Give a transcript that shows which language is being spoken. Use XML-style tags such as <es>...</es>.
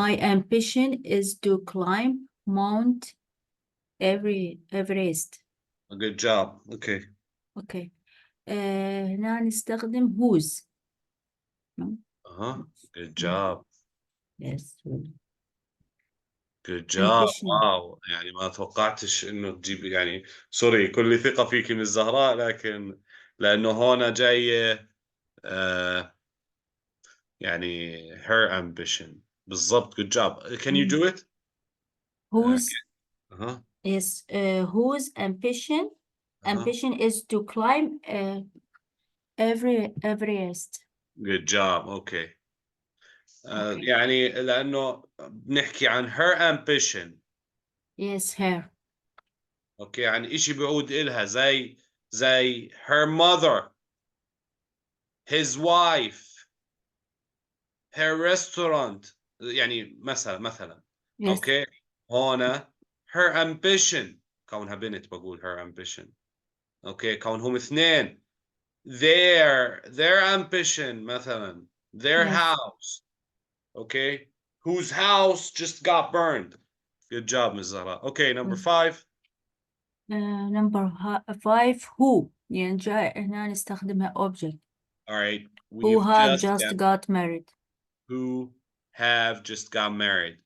<en>My ambition is to climb Mount Everest. Good job. Okay. Okay.</en> <ar>هنا نستخدم whose.</ar> <en>Good job. Yes. Good job.</en> <ar>واو، يعني ما توقعتش انه تجيب، يعني سوري، كل ثقة فيك من الزهراء، لكن لانه هون جاية يعني her ambition.</ar> <en>بالضبط. Good job. Can you do it? Whose is whose ambition is to climb Everest. Good job. Okay.</en> <ar>يعني لأنه بنحكي عن her ambition.</ar> <en>Yes, her.</en> <ar>أوكي، يعني إشي بيعود إلها زي</ar> <en>her mother, his wife, her restaurant.</en> <ar>يعني مثلا</ar> <en>Yes.</en> <ar>أوكي، هنا her ambition كونها بنت بقول her ambition. أوكي، كونهم اثنين</ar> <en>their ambition</en> <ar>مثلا their</ar> <en>Yes. house. Okay, whose house just got burned. Good job, Ms. Zahra. Okay, number 5.</en> <ar>Number 5 who يعني جاي هنا نستخدمها object.</ar> <en>All right, Who we've have just just got married. who have just got married.</en>